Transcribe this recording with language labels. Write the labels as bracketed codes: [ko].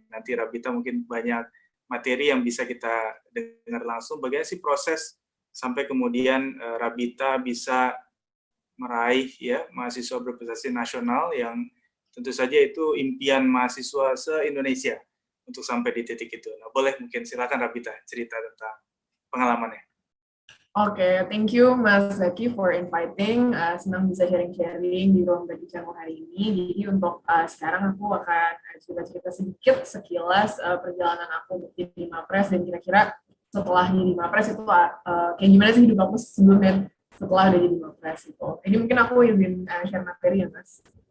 [id] Nanti Rabita mungkin banyak materi yang bisa kita dengar langsung. Bagaimana sih proses sampai kemudian Rabita bisa meraih ya mahasiswa berprestasi nasional yang tentu saja itu impian mahasiswa se-Indonesia untuk sampai di titik itu. Nah, boleh mungkin silakan Rabita cerita tentang pengalamannya. [en] Oke, thank you Mas Zaki for inviting. [id] Senang bisa sharing-sharing di ruang Zaki Channel hari ini. Jadi untuk sekarang aku akan cerita-cerita sedikit sekilas perjalanan aku di Mapres dan kira-kira setelah di Mapres itu kayak gimana sih hidup aku sebelum dan setelah udah jadi Mapres itu. Jadi mungkin aku izin share materi ya Mas.